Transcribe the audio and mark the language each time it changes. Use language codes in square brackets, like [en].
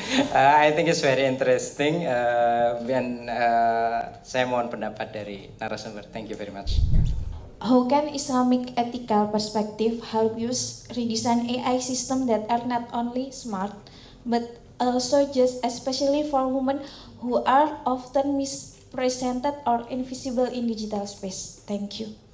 [en] I think it's very interesting. [id] Dan saya mohon pendapat dari narasumber. [en] Thank you very much. How can Islamic ethical perspective help use redesign AI system that are not only smart but also just, especially for women who are often misrepresented or invisible in digital space? Thank you.